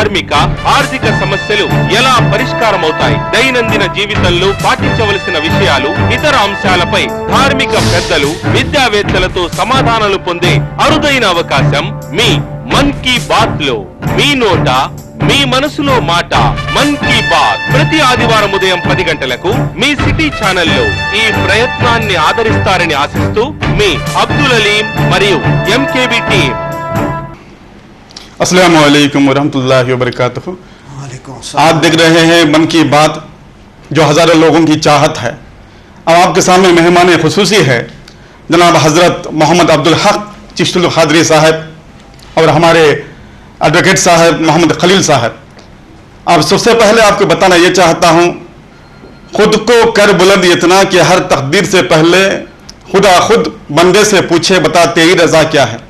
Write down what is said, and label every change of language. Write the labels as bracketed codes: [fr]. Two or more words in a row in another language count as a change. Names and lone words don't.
[te] ధార్మిక ఆర్థిక సమస్యలు ఎలా పరిష్కారమవుతాయి, దైనందిన జీవితంలో పాటించవలసిన విషయాలు, ఇతర అంశాలపై ధార్మిక పెద్దలు, విద్యావేత్తలతో సమాధానాలు పొందే అరుదైన అవకాశం మీ మన్ కీ బాత్ లో. మీ నోట మీ మనసులో మాట. మన్ కీ బాత్ ప్రతి ఆదివారం ఉదయం 10 గంటలకు మీ [en] city channel-lo. [te] ఈ ప్రయత్నాన్ని ఆదరిస్తారని ఆశిస్తూ మీ అబ్దుల్ అలీం మరియు ఎంకేబీ టీం. [ar] السلام عليكم ورحمة الله وبركاته. [ur] آپ دیکھ رہے ہیں من کی بات، جو ہزاروں لوگوں کی چاہت ہے. اب آپ کے سامنے مہمان خصوصی ہے جناب حضرت محمد عبدالحق چشتی قادری صاحب اور ہمارے ایڈووکیٹ صاحب محمد خلیل صاحب. اب سب سے پہلے آپ کو بتانا یہ چاہتا ہوں، خود کو کر بلند اتنا کہ ہر تقدیر سے پہلے خدا خود بندے سے پوچھے، بتا تیری رضا کیا ہے.